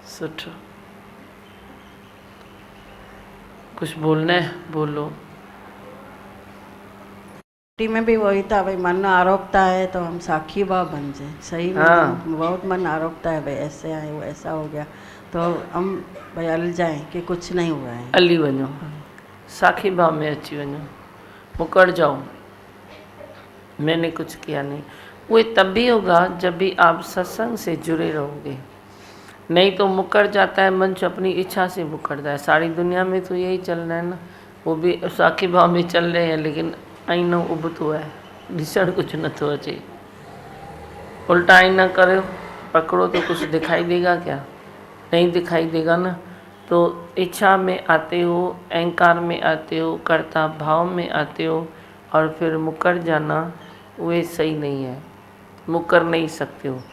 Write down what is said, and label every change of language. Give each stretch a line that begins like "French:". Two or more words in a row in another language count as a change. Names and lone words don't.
Hindi: सुठो। कुछ बोलना है, बोलो। में भी वही था भाई, मन आरोपता है तो हम साक्षी भाव बन जाए। सही में हाँ। बहुत मन आरोपता है भाई, ऐसे आए वो ऐसा हो गया तो हम भाई अल जाएं कि कुछ नहीं हुआ है।
Sindhi: अली वञो, साखी भाव में अची वञो,
Hindi: मुकर जाओ, मैंने कुछ किया नहीं। वो तब भी होगा जब भी आप सत्संग से जुड़े रहोगे, नहीं तो मुकर जाता है मन, अपनी इच्छा से मुकरता है। सारी दुनिया में तो यही चल रहा है ना, वो भी साखी भाव में चल रहे हैं, लेकिन
Sindhi: आईनो उबतो है, ॾिसण कुछ नथो अचे।
Hindi: उल्टा आईना करो, पकड़ो तो कुछ दिखाई देगा क्या? नहीं दिखाई देगा ना। तो इच्छा में आते हो, अहंकार में आते हो, कर्ता भाव में आते हो, और फिर मुकर जाना वे सही नहीं है, मुकर नहीं सकते हो।